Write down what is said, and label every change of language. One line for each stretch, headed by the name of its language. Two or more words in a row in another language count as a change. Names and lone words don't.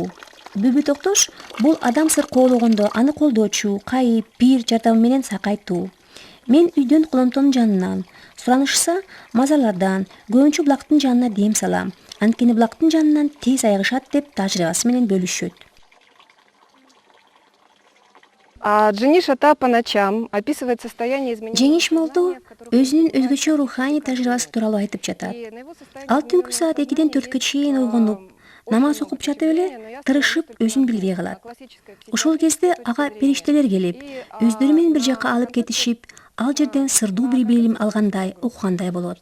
Kyrgyz: Бүбү Токтош бул адам сыркоологондо аны колдоочу, кайып, пир жардамы менен сакайтуу. Мен үйдөн колонтонун жанынан, суранышса мазарлардан, көбүнчө булактын жанына дем салам. Анткени булактын жанынан тез айыгышат деп тажрыйбасы менен бөлүшөт.
Russian: Джениш Ата по ночам описывает состояние изменения.
Kyrgyz: Жеңиш молду өзүнүн өзгөчө руханий тажрыйбасы тууралуу айтып жатат. Ал түнкү саат 2-ден 4-кө чейин ойгонуп, намаз окуп жатып эле тырышып өзүн билбей калат. Ошол кезде ага периштелер келип, өздөрү менен бир жакка алып кетишип, ал жерден сырдуу бир билим алгандай, окугандай болот.